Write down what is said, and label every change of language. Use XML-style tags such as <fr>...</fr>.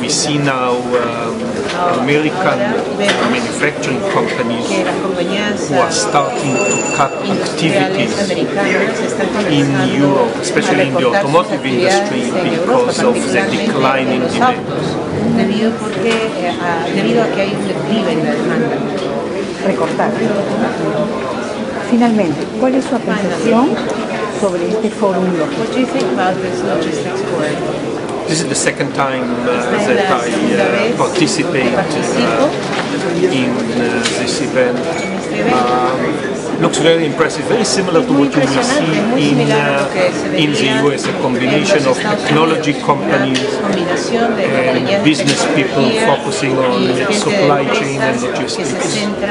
<en>We see now American manufacturing companies who are starting to cut activities in Europe, especially in the automotive industry, because of the decline in demand.</en> <es>Debido a que hay un declive en la demanda. Recortar. Finalmente, ¿cuál es su apreciación sobre este foro logístico?</es> <en>What do you think about this logistics forum? This is the second time that I participate in this event. Looks very impressive, very similar to what you will see in the US, a combination of technology companies and business people focusing on supply chain and logistics.</en>